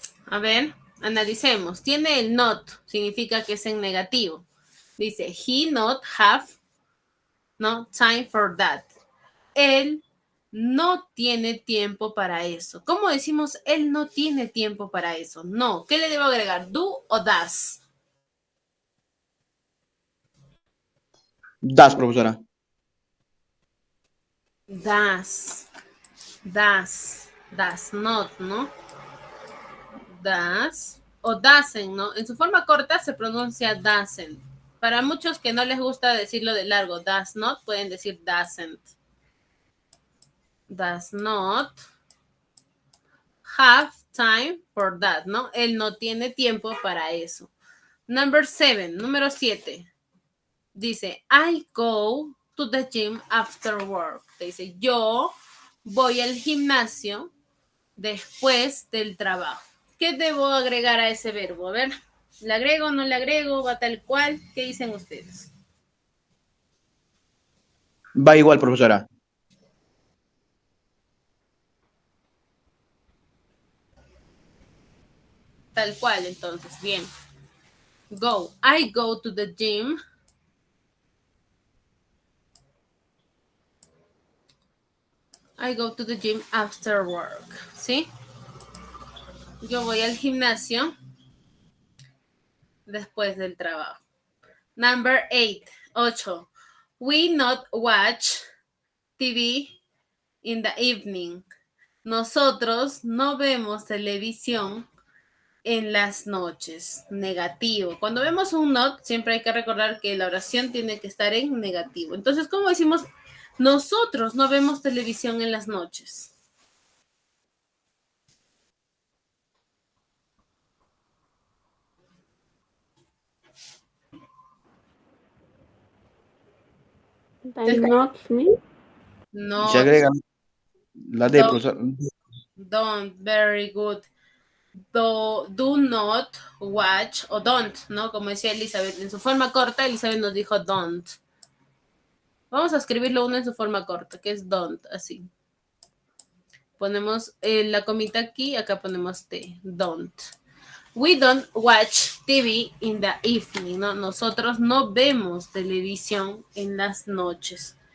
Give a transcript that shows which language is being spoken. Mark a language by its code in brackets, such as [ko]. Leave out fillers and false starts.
[es] A ver, analicemos. Tiene el not, significa que es en negativo. [en] Dice, he not have no time for that. [es] Él no tiene tiempo para eso. ¿Cómo decimos él no tiene tiempo para eso? No. ¿Qué le debo agregar? ¿Do o does? Das, profesora. [en] Does. Does not, ¿no? [es] Does o doesn't, ¿no? En su forma corta se pronuncia doesn't. Para muchos que no les gusta decirlo de largo, does not, pueden decir doesn't. [en] Does not have time for that, ¿no? [es] Él no tiene tiempo para eso. Número 7. [en] Dice, I go to the gym after work. [es] Dice, yo voy al gimnasio después del trabajo. ¿Qué debo agregar a ese verbo? A ver, ¿le agrego, no le agrego? ¿Va tal cual? ¿Qué dicen ustedes? Va igual, profesora. Tal cual, entonces, bien. [en] Go. I go to the gym. I go to the gym after work. [es] ¿Sí? Yo voy al gimnasio después del trabajo. [en] Number 8. We not watch TV in the evening. [es] Nosotros no vemos televisión en las noches. Negativo. Cuando vemos un not, siempre hay que recordar que la oración tiene que estar en negativo. Entonces, ¿cómo decimos? Nosotros no vemos televisión en las noches. [en] Not me. [es] No. Se agrega la D, [en] Don't. [es] profesora. [en] Don't. Very good. Do not watch o don't, ¿no? [es] Como decía Elizabeth, en su forma corta, Elizabeth nos dijo don't. Vamos a escribirlo uno en su forma corta, que es don't, así. Ponemos la comita aquí, acá ponemos T, don't. [en] We don't watch TV in the evening, ¿no? [es] Nosotros no vemos televisión en las noches.